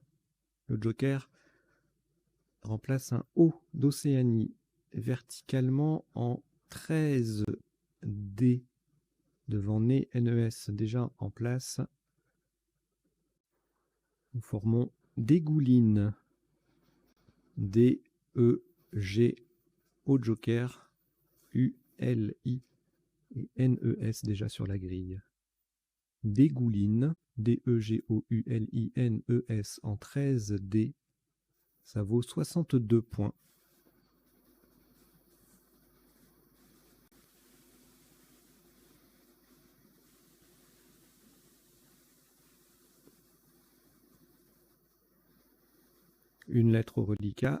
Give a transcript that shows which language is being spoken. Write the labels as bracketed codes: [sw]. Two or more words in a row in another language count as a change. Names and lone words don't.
[fr] Le Joker remplace un O d'Océanie verticalement en 13 D devant NES déjà en place. Nous formons Dégouline. D-E-G au Joker. U-L-I et N-E-S déjà sur la grille. Dégouline. D-E-G-O-U-L-I-N-E-S en 13 D. Ça vaut 62 points. Une lettre au reliquat.